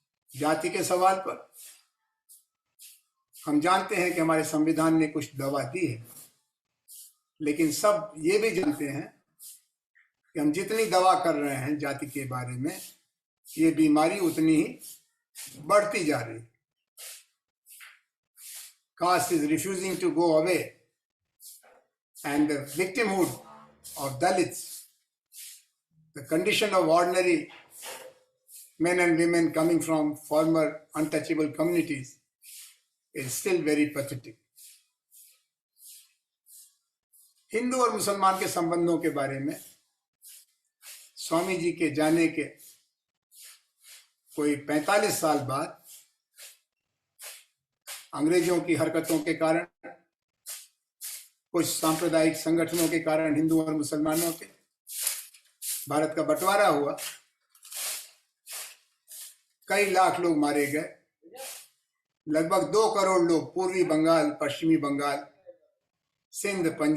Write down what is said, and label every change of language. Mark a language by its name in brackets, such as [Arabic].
[Hindi] जाति के सवाल पर हम जानते हैं कि हमारे संविधान ने कुछ दवा दी है, लेकिन सब ये भी जानते हैं कि हम जितनी दवा कर रहे हैं जाति के बारे में, ये बीमारी उतनी ही बढ़ती जा रही है. [English] Caste is refusing to go away, and the victimhood of Dalits, the condition of ordinary men and women coming from former untouchable communities, is still very pathetic. [Hindi] Hindu और मुसलमान के संबंधों के बारे में स्वामी जी के जाने के कोई 45 साल बाद अंग्रेजों की हरकतों के कारण, कुछ सांप्रदायिक संगठनों के कारण, हिंदुओं और मुसलमानों के, भारत का बंटवारा हुआ, कई लाख लोग मारे गए, लगभग 2 करोड़ लोग पूर्वी बंगाल, पश्चिमी बंगाल, सिंध,